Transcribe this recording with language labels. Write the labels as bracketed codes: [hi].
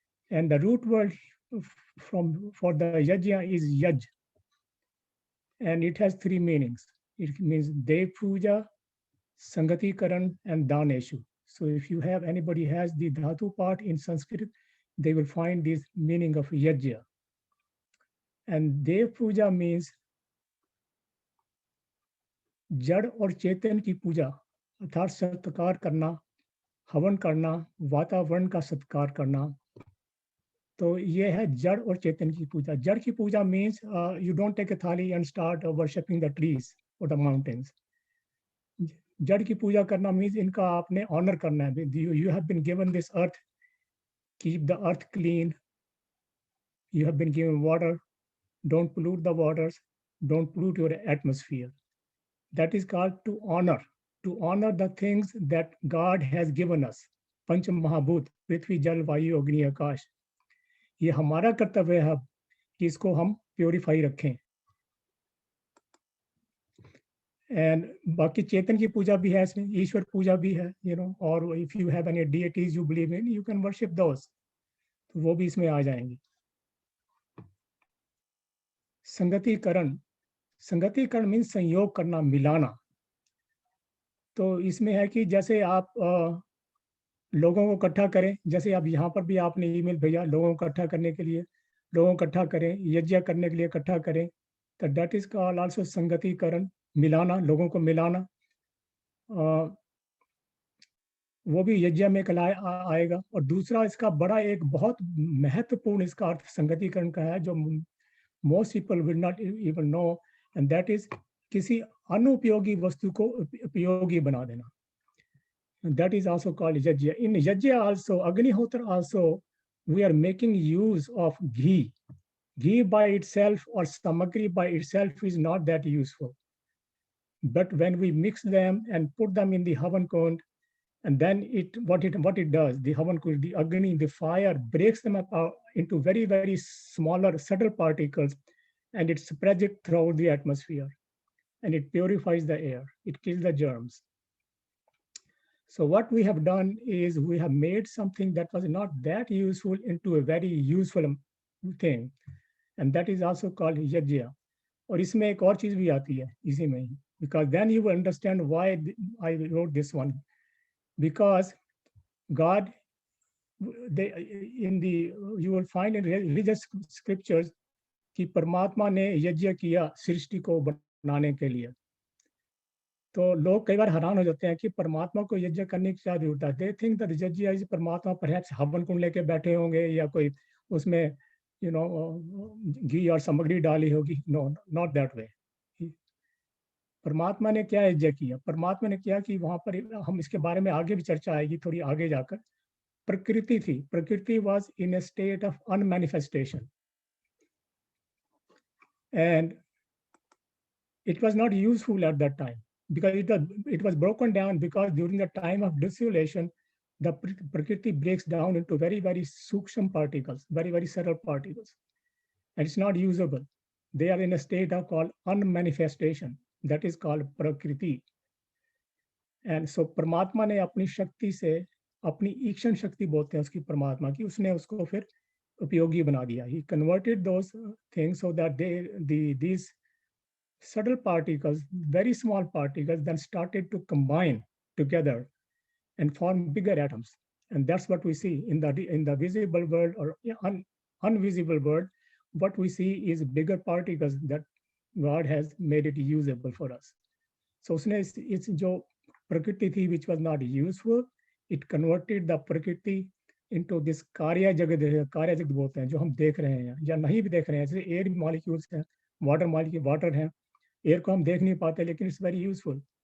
[en] And the root word for the Yajna is Yaj. And it has three meanings. It means Dev Puja, Sangati Karan, and Daneshu. So if you have anybody has the dhatu part in Sanskrit, they will find this meaning of Yajna. And Dev Puja means [hi] जड़ और चेतन की पूजा अर्थात सत्कार करना, हवन करना, वातावरण का सत्कार करना. तो ये है जड़ और चेतन की पूजा. जड़ की पूजा [en] means you don't take a thali and start worshipping the trees or the mountains. [hi] जड़ की पूजा करना [en] means [hi] इनका आपने honor करना है. [en] You have been given this earth, keep the earth clean. You have been given water, don't pollute the waters, don't pollute your atmosphere. That is called to honor the things that God has given us. Panch Mahabhut, Prithvi, Jal, Vayu, Agni, Akash. [hi] ये हमारा कर्तव्य है कि इसको हम purify रखें. [en] And [hi] बाकी चेतन की पूजा भी है [en] इसमें, ईश्वर पूजा भी है, or if you have any deities you believe in, you can worship those. [hi] तो वो भी इसमें आ जाएंगे. संगतिकरण means संयोग करना, मिलाना. तो इसमें है कि जैसे आप लोगों को इकट्ठा करें, जैसे अब यहाँ पर भी आपने ईमेल भेजा लोगों को इकट्ठा करने के लिए, लोगों को इकट्ठा करें, यज्ञ करने के लिए इकट्ठा करें, तो [en] that is called also [hi] संगतिकरण, मिलाना, लोगों को मिलाना। वो भी यज्ञ में आएगा। और दूसरा इसका बड़ा एक बहुत महत्वपूर्ण इसका अर्थ संगतिकरण का है, जो [en] most people will not even know, and that is [hi] किसी अनुपयोगी वस्तु को उपयोगी बना देना। [en] That is also called yajna. In yajna also, Agnihotra also, we are making use of ghee. Ghee by itself or samagri by itself is not that useful. But when we mix them and put them in the Havan Kund, and then what it does, the Havan Kund, the Agni, the fire breaks them up into very, very smaller, subtle particles, and it spreads it throughout the atmosphere. And it purifies the air. It kills the germs. So what we have done is we have made something that was not that useful into a very useful thing, and that is also called yajna. [hi] और इसमें एक और चीज भी आती है इसी में ही, [en] because then you will understand why I wrote this one. Because God, you will find in religious scriptures [hi] कि परमात्मा ने यज्ञ किया सृष्टि को बनाने के लिए। तो लोग कई बार हैरान हो जाते हैं कि परमात्मा को यज्ञ करने की क्या जरूरत है। [en] they think that yagya is [hi] परमात्मा [en] perhaps [hi] हवन कुंड लेके बैठे होंगे या कोई उसमें घी और सामग्री डाली होगी। [en] No, not that way. [hi] परमात्मा ने क्या यज्ञ किया? परमात्मा ने किया कि वहां पर हम इसके बारे में आगे भी चर्चा आएगी थोड़ी आगे जाकर। प्रकृति थी, [en] Prakriti was in a state of unmanifestation and it was not useful at that time because it was broken down, because during the time of dissolution the prakriti breaks down into very, very suksham particles, very, very subtle particles, and it's not usable. They are in a state of called unmanifestation, that is called prakriti. And so [hi] परमात्मा ने अपनी शक्ति से, अपनी ईक्षण शक्ति बोलते हैं उसकी परमात्मा की, उसने उसको फिर उपयोगी बना दिया। [en] He converted those things so that these subtle particles, very small particles, then started to combine together and form bigger atoms. And that's what we see in the visible world or invisible world. What we see is bigger particles that God has made it usable for us. [hi] So उसने इस जो प्रकृति थी [en] which was not useful, it converted the [hi] प्रकृति [en] into this [hi] कार्य जगत बोलते हैं, जो हम देख रहे हैं या नहीं भी देख रहे हैं। जैसे एयर मॉलिक्यूल्स हैं, वाटर हैं, एयर को हम देख नहीं पाते लेकिन [en] It's very useful.